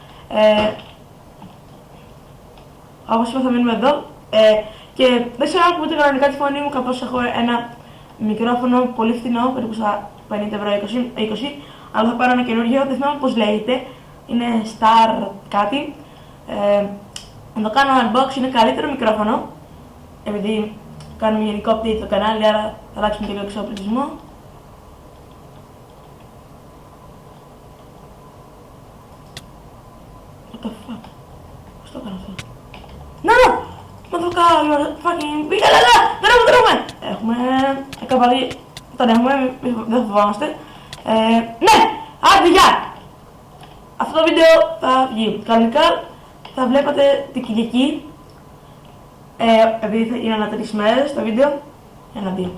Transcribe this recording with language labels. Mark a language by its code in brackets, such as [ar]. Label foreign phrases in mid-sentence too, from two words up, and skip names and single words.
[el] Όπως είπα θα μείνουμε εδώ και δεν ξέρω αν ακούτε κανονικά τη φωνή μου καθώς έχω ένα μικρόφωνο πολύ φθηνό, περίπου στα 50 ευρώ 20, αλλά θα πάρω ένα καινούργιο, δεν θυμάμαι πώς λέγεται, είναι Star κάτι. Να το κάνω unbox, είναι καλύτερο μικρόφωνο, επειδή κάνουμε γενικό update στο κανάλι, άρα θα αλλάξουμε και λίγο εξοπλισμό. [en] What the fuck? [el] Πώς το έκανα αυτό? Να το κάνω, fucking πήγα, δεν τρώμε! Έχουμε καβαλή, τον έχουμε, δεν φοβάμαστε. Ναι, άντε γεια! Αυτό το βίντεο θα βγει. Κανονικά θα βλέπατε την Κυριακή, επειδή είναι ανά 3 μέρες το βίντεο, ένα-δύο.